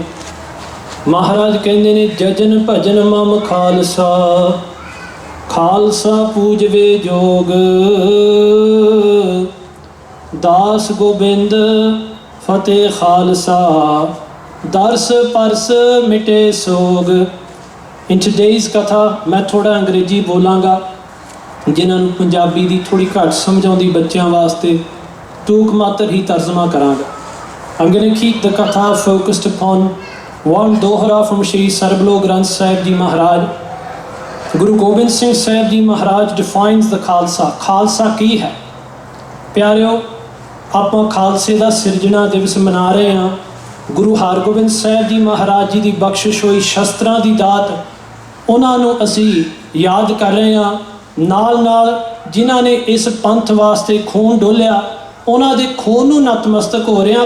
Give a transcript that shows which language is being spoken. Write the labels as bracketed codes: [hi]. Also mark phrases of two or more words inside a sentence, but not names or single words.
[pa] ਮਹਾਰਾਜ ਕਹਿੰਦੇ ਨੇ, ਜਜਨ ਭਜਨ ਮਮ ਖਾਲਸਾ, ਖਾਲਸਾ ਪੂਜਵੇ ਜੋਗ, ਦਾਸ ਗੋਬਿੰਦ ਫਤਿਹ ਖਾਲਸਾ, ਦਰਸ ਪਰਸ ਮਿਟੇ ਸੋਗ। [en] in today's [pa] ਕਥਾ ਮੈਂ ਥੋੜ੍ਹਾ ਅੰਗਰੇਜ਼ੀ ਬੋਲਾਂਗਾ, ਜਿਨ੍ਹਾਂ ਨੂੰ ਪੰਜਾਬੀ ਦੀ ਥੋੜ੍ਹੀ ਘੱਟ ਸਮਝ ਆਉਂਦੀ ਬੱਚਿਆਂ ਵਾਸਤੇ ਟੂਕ ਮਾਤਰ ਹੀ ਤਰਜਮਾ ਕਰਾਂਗਾ। [en] I'm going to keep the katha focused upon one dohra from Shri Sarblo Granth Sahib Ji Maharaj. Guru Gobind Singh Sahib Ji Maharaj defines the Khalsa. [pa] Khalsa ਕੀ ਹੈ? ਪਿਆਰਿਓ, ਆਪਾਂ ਖਾਲਸੇ ਦਾ ਸਿਰਜਣਾ ਦਿਵਸ ਮਨਾ ਰਹੇ ਹਾਂ। ਗੁਰੂ ਹਰਗੋਬਿੰਦ ਸਾਹਿਬ ਜੀ ਮਹਾਰਾਜ ਜੀ ਦੀ ਬਖਸ਼ਿਸ਼ ਹੋਈ ਸ਼ਸਤਰਾਂ ਦੀ ਦਾਤ, ਉਹਨਾਂ ਨੂੰ ਅਸੀਂ ਯਾਦ ਕਰ ਰਹੇ ਹਾਂ। ਨਾਲ ਨਾਲ ਜਿਨ੍ਹਾਂ ਨੇ ਇਸ ਪੰਥ ਵਾਸਤੇ ਖੂਨ ਡੋਲਿਆ, ਉਹਨਾਂ ਦੇ ਖੂਨ ਨੂੰ ਨਤਮਸਤਕ ਹੋ ਰਿਹਾ।